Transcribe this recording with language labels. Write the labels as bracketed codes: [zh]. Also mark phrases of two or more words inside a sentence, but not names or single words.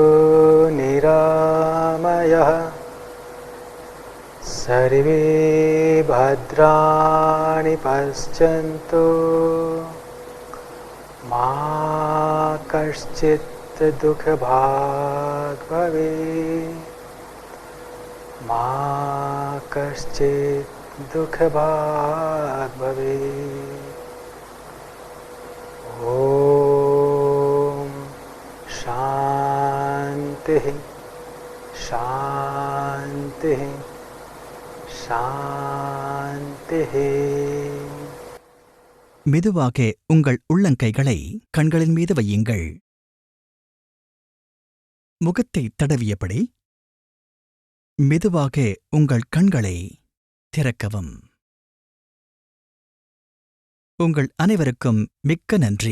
[sa] निरामयः सर्वे भद्राणि पश्यन्तु मा कश्चित् दुःखभाग् भवेत् मा कश्चित् दुःखभाग् भवेत्। ॐ शान्तिः शान्तिः शान्तिः। [ta] மெதுவாக உங்கள் உள்ளங்கைகளை கண்களின் மீது வையுங்கள். முகத்தை தடவியபடி மெதுவாக உங்கள் கண்களை திறக்கவும். உங்கள் அனைவருக்கும் மிக்க நன்றி.